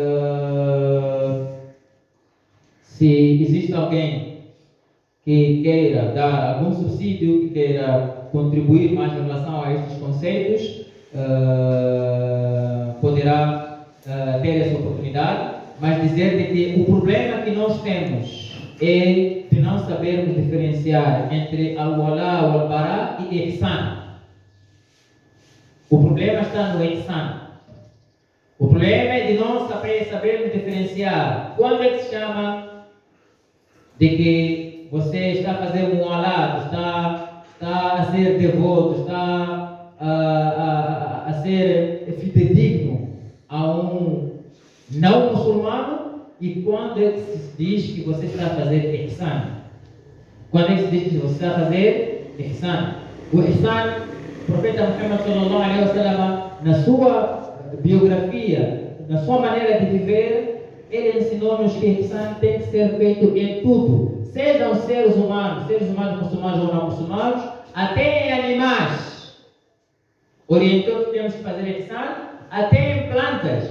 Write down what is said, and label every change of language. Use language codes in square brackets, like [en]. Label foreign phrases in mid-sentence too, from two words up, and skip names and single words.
[pt] se existe alguém que queira dar algum subsídio, que queira contribuir mais em relação a estes conceitos, poderá ter essa oportunidade, mas dizer de que o problema que nós temos é de não sabermos diferenciar entre al-wala, o al-bara e ihsan. O problema está no ihsan. O problema é de não sabermos diferenciar. Quando é que se chama de que você está fazendo um alado, está a ser devoto, está a ser fidedigno a um não muçulmano, e quando é que se diz que você está a fazer ihsan? Quando é que se diz que você está a fazer ihsan? O ihsan, o profeta Muhammad [ar] صلى الله عليه وسلم, [pt] na sua biografia, na sua maneira de viver, ele ensinou-nos que ihsan tem que ser feito em tudo. Sejam seres humanos muçulmanos ou não muçulmanos, até em animais. Orientou que temos que fazer ihsan, até em plantas.